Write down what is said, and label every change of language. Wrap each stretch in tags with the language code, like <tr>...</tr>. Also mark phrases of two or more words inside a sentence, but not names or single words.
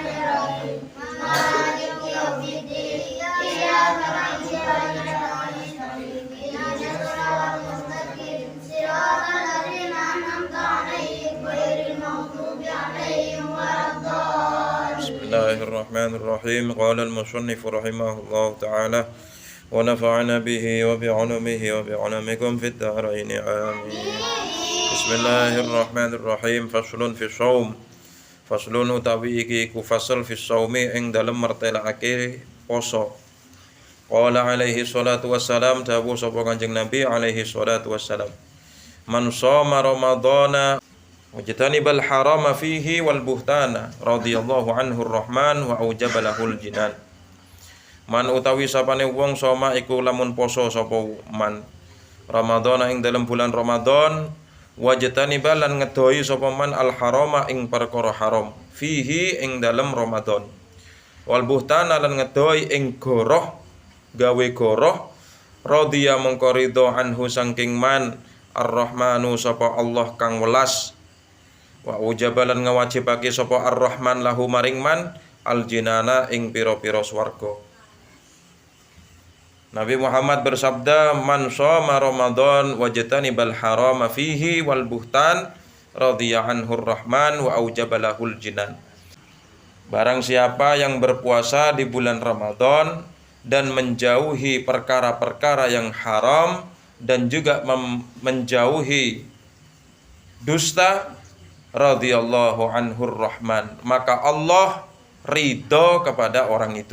<ar>الرحيم مالك يوم الدين إياك نعبد وإياك نستعين اهدنا الصراط المستقيم صراط الذين أنعمت عليهم غير المغضوب عليهم ولا الضالين بسم الله الرحمن الرحيم قال المصنف رحمه الله تعالى ونفعنا به وبعلمه وبعلمكم في الدارين آمين. Bismillahirrahmanirrahim. فصل في الصوم.</ar> <jv>Faslun utawi iki ku fasal</jv> <ar>في الصوم</ar> <jv>ing dalem mertelake poso.</jv> <ar>قال عليه الصلاة والسلام,</ar> <jv>dawuh sapa Kanjeng Nabi</jv> <ar>عليه الصلاة والسلام. من صام رمضان واجتنب الحرام فيه والبهتان رضي الله عنه الرحمن وأوجب له الجنان.</ar> <jv>Man utawi sapane wong soma iku lamun poso sapa man Ramadhana ing dalam bulan Ramadan wajtaniba lan ngedoi sapa man</jv> <ar>الحرام</ar> <jv>ing perkara haram fihi ing dalam Ramadan</jv> <ar>والبهتان</ar> <jv>lan ngedoi ing goroh gawe goroh radhiya mongko ridho anhu saking man ar-rahmanu sapa Allah kang welas wa ujabalan ngawajibake sapa ar-rahman lahu maring man</jv> <ar>الجنان</ar> <jv>ing pira-pira swarga.</jv> <id>Nabi Muhammad bersabda,</id> <ar>من صام رمضان واجتنب الحرام فيه والبهتان رضي عنه الرحمن وأوجب له الجنان.</ar> <id>Barang siapa yang berpuasa di bulan Ramadan dan menjauhi perkara-perkara yang haram dan juga menjauhi dusta,</id> <ar>رضي الله عنه الرحمن,</ar> <id>maka Allah ridho kepada orang itu.</id>